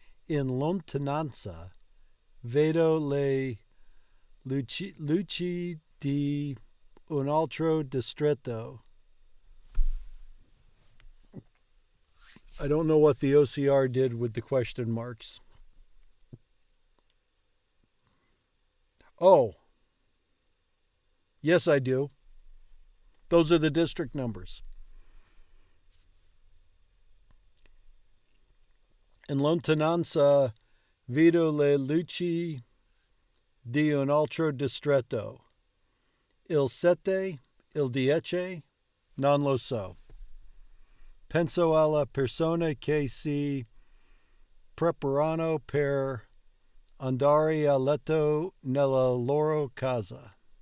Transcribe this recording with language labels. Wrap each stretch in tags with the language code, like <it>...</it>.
<it>In lontananza, vedo le luci di un altro distretto.</it> <en>I don't know what the OCR did with the question marks. Oh. Yes, I do. Those are the district numbers.</en> <it>In lontananza, vedo le luci di un altro distretto. Il 7, il 10, non lo so. Penso alla persona che si preparano per andare a letto nella loro casa.</it>